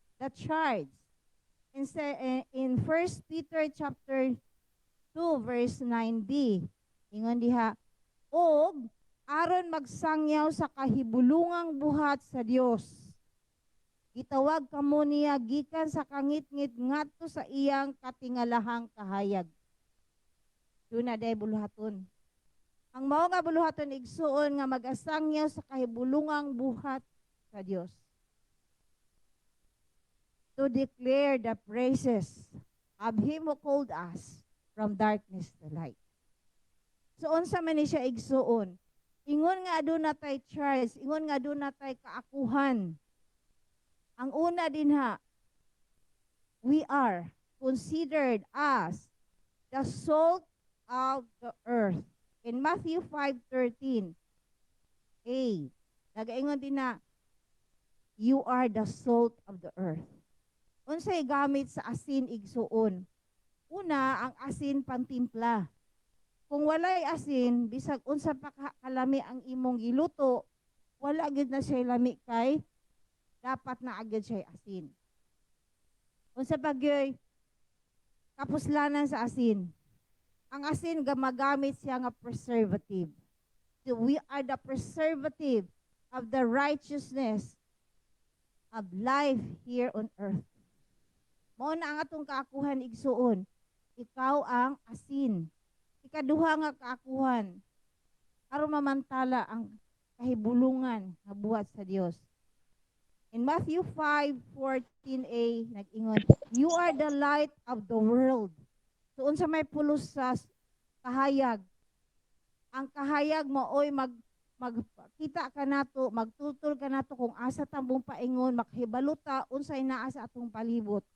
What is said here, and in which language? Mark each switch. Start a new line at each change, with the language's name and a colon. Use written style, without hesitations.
English: The charge in 1 Peter chapter 2 verse 9b,
Cebuano: ingon diha, og aron magsangyaw sa kahibulungang buhat sa Dios, gitawag kamo niya gikan sa kangit-ngit ngadto sa iyang katingalahang kahayag. Duna day buluhaton. Ang mao nga buluhaton igsuon nga magasangyaw sa kahibulungang buhat sa Dios.
English: To declare the praises of Him who called us from darkness to light.
Cebuano: So unsa man ni siya igsuon? Ingon nga aduna tay charge, ingon nga aduna tay kaakuhan. Ang una dinha,
English: we are considered as the salt of the earth. In Matthew 5:13,
Cebuano: nagaingon din na,
English: you are the salt of the earth.
Cebuano: Unsay gamit sa asin igsuon? Una, ang asin pantimpla. Kung walay asin, bisag unsa pa kalami ang imong giluto, wala gid na siya lami kay dapat na agad siya asin. Unsa pa gyoy kapuslanan sa asin? Ang asin gamagamit siya nga preservative.
English: So we are the preservative of the righteousness of life here on earth.
Cebuano: Mao na ang atong kaakuhan igsuon. Ikaw ang asin. Ikaduha nga kaakuhan aron mamantala ang kahibulungan nga buhat sa Dios.
English: In Matthew 5:14a nag-ingon, you are the light of the world.
Cebuano: So unsa may pulos sa kahayag? Ang kahayag maoy magkita ka nato, magtutol ka nato kung asa tambong paingon, makahibaluta unsay naa sa atong palibot.